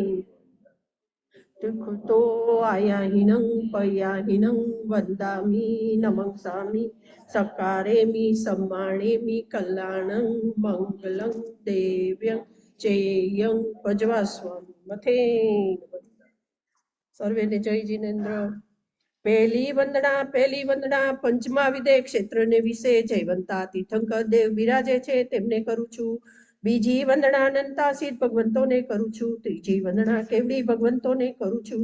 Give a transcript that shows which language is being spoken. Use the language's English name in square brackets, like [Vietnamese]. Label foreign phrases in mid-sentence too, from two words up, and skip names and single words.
[Prakrit languages] तो आयाहिनं पयाहिनं वन्दामि नमंसामि सकारेमि सम्मानेमि कल्याणं मङ्गलं देव्यं चेयं पजवास्वामी मथे [Gujarati] સર્વેને જય જીનેન્દ્ર. પહેલી વંદના પંચમા વિદે ક્ષેત્રને વિશે જયવંતા તીર્થંકર દેવ બિરાજે છે તેમને કરું છું. બીજી વંદના અનંતા સિદ્ધ ભગવંતોને કરું છું. ત્રીજી વંદના કેવડી ભગવંતોને કરું છું.